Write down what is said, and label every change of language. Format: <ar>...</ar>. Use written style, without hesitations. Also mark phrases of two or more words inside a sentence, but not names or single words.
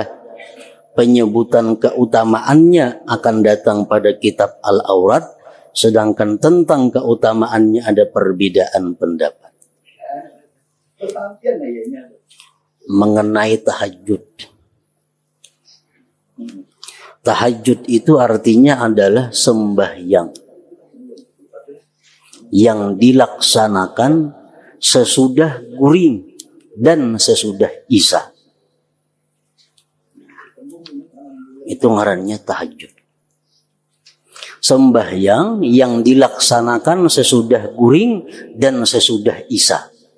<id>Penyebutan keutamaannya akan datang pada kitab Al-Awrad, sedangkan tentang keutamaannya ada perbedaan pendapat. Mengenai tahajud. Tahajud itu artinya adalah sembahyang yang dilaksanakan sesudah guring dan sesudah isya.</id> <bjn>Itu ngarannya tahajud.</bjn> <id>Sembahyang yang dilaksanakan sesudah guring dan sesudah isya.</id>